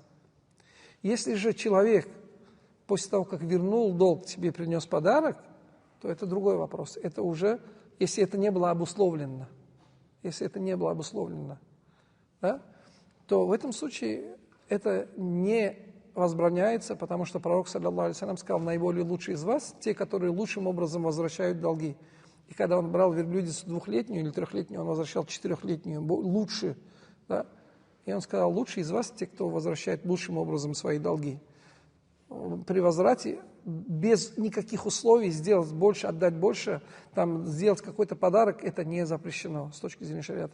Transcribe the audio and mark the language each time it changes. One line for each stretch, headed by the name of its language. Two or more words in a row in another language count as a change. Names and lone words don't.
Russian: Если же человек после того, как вернул долг, тебе принес подарок, то это другой вопрос. Это уже, если это не было обусловлено, да, то в этом случае это не возбраняется, потому что пророк,
Arabic: صلى الله عليه وسلم,
Russian: сказал: наиболее лучшие из вас те, которые лучшим образом возвращают долги. И когда он брал верблюдицу 2-летнюю или 3-летнюю, он возвращал 4-летнюю, лучше, да? И он сказал: лучшие из вас те, кто возвращает лучшим образом свои долги. при возврате без никаких условий сделать больше, отдать больше, там, сделать какой-то подарок, это не запрещено с точки зрения шариата.